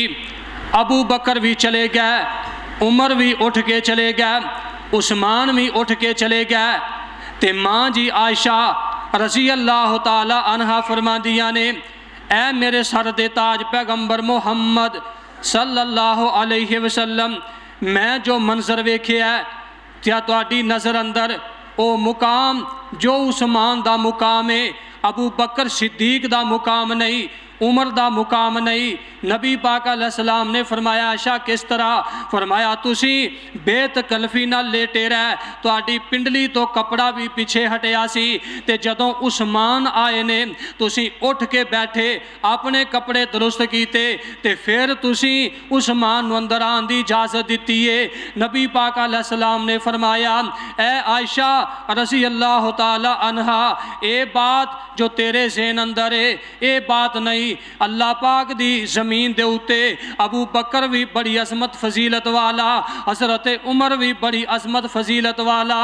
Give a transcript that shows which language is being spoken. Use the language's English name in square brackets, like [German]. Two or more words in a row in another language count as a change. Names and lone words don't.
[Punjabi] ابو بکر بھی چلے گئے، عمر بھی اٹھ کے چلے گئے، عثمان بھی اٹھ کے چلے گئے تے ماں جی عائشہ [Arabic] رضی اللہ تعالی عنہا [Punjabi] فرما دیا نے، اے میرے سر دے تاج پیغمبر محمد [Arabic] صلی اللہ علیہ وسلم، [Punjabi] میں جو منظر ویکھے ہے کیا تہاڈی نظر اندر او مقام جو عثمان دا مقام ہے، ابو بکر صدیق دا مقام نہیں، عمر دا مقام نہیں؟ [Urdu] نبی پاک [Arabic] علیہ السلام [Urdu] نے فرمایا عائشہ کس طرح؟ [Punjabi] فرمایا تسی بے تکلفی نہ لیٹے رہے، تہاڈی پنڈلی تو کپڑا بھی پیچھے ہٹیا سی تے جدوں عثمان آئے نے تسی اٹھ کے بیٹھے، اپنے کپڑے درست کیتے تے پھر تسی عثمان نو اندر آن دی اجازت دیتی ہے۔ نبی پاک [Arabic] علیہ السلام [Punjabi] نے فرمایا اے عائشہ [Arabic] رضی اللہ تعالی عنہا، [Punjabi] اے بات جو تیرے ذہن اندر ہے اے بات نہیں، اللہ پاک دی زمین دے اوتے ابو بکر بھی بڑی عظمت فضیلت والا، حضرت عمر بھی بڑی عظمت فضیلت والا،